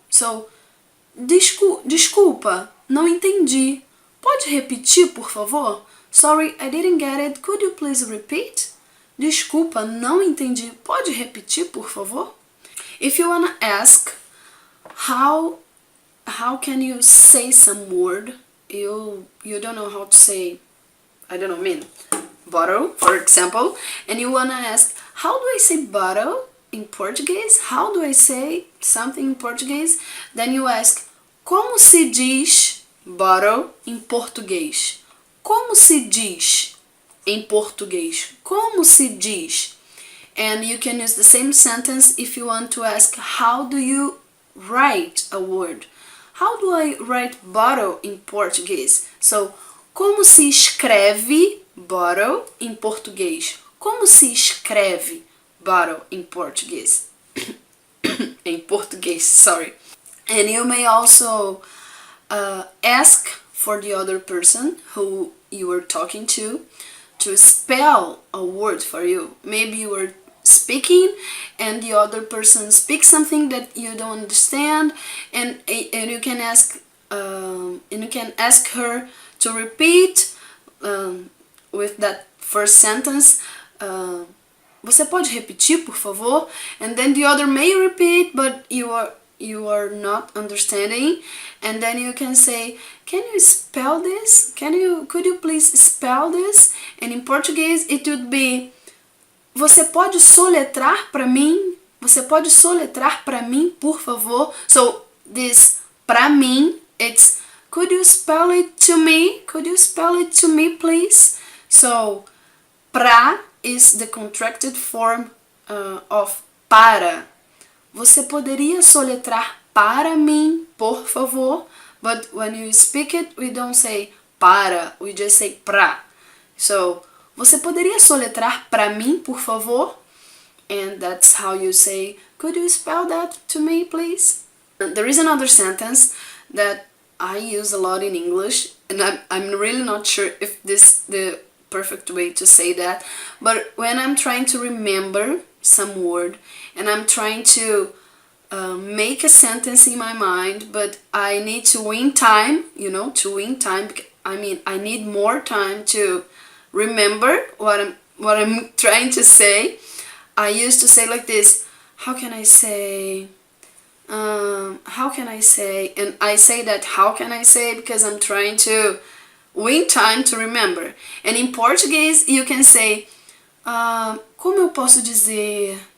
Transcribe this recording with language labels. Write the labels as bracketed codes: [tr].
[en] So, [pt] desculpa, não entendi. Pode repetir, por favor? [en] Sorry, I didn't get it. Could you please repeat? [pt] Desculpa, não entendi. Pode repetir, por favor? [en] If you wanna ask how can you say some word, you don't know how to say, I don't know, bottle, for example, and you wanna ask, how do I say bottle in Portuguese? How do I say something in Portuguese? Then you ask, [pt] como se diz bottle em português? Como se diz em português? Como se diz? [en] And you can use the same sentence if you want to ask, how do you write a word? How do I write bottle in Portuguese? So, [pt] como se escreve bottle em português? Como se escreve bottle [en] in Portuguese? In [pt] português, [en] sorry. And you may also ask for the other person who you are talking to spell a word for you. Maybe you are speaking and the other person speaks something that you don't understand, and you can ask her to repeat with that first sentence. [pt] Você pode repetir, por favor? [en] And then the other may repeat, but you are not understanding, and then you can say, can you spell this? Could you please spell this? And in Portuguese it would be, [pt] você pode soletrar para mim? Você pode soletrar para mim, por favor? [en] So this [pt] para mim, [en] it's, could you spell it to me? Could you spell it to me, please? So pra is the contracted form of para. [pt] Você poderia soletrar para mim, por favor? [en] But when you speak it, we don't say para, we just say pra. So, [pt] você poderia soletrar para mim, por favor? [en] And that's how you say, could you spell that to me, please? And there is another sentence that I use a lot in English, and I'm really not sure if this is the perfect way to say that, but when I'm trying to remember some word and I'm trying to make a sentence in my mind, but I need to win time, to win time. I need more time to remember what I'm trying to say. I used to say like this, how can I say, and I say that how can I say because I'm trying to win time to remember. And in Portuguese you can say, [pt] como eu posso dizer,